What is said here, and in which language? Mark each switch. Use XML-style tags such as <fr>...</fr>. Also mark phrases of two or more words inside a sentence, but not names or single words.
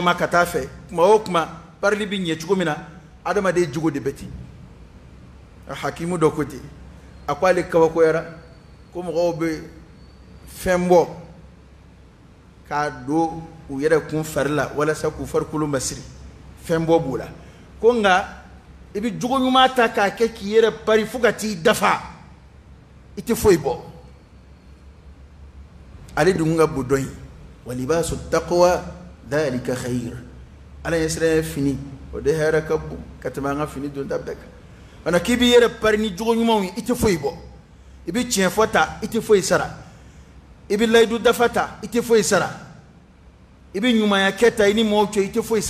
<bm>ma ka taa fɛ kuma o kuma parili bɛ ɲɛ cogo min na adamaden jogo de bɛ ten hakimu dɔ ko ten a ko ale kabakoyara ko mɔgɔw bɛ fɛn bɔ k'a don u yɛrɛ kun fari la walasa k'u farikolo masiri fɛn bɔ b'o la ko nka i bɛ jogo ɲuman ta k'a kɛ k'i yɛrɛ pari fo ka t'i dafa i tɛ foyi bɔ ale dun ka bon dɔn in wa</bm> <ar>لباس التقوى ذلك خير</ar> <bm>ala ɲɛ siran fini o de hɛrɛ ka bon ka tɛmɛ an ka fini don da bɛɛ kan mana k'i b'i yɛrɛ pari ni jogo ɲumanw ye i tɛ foyi bɔ i bɛ tiɲɛ fɔ ta i tɛ foyi sara i bɛ layidu dafa ta i tɛ foyi sara i bɛ ɲumanya kɛ ta i ni mɔgɔw cɛ i tɛ foyi</bm>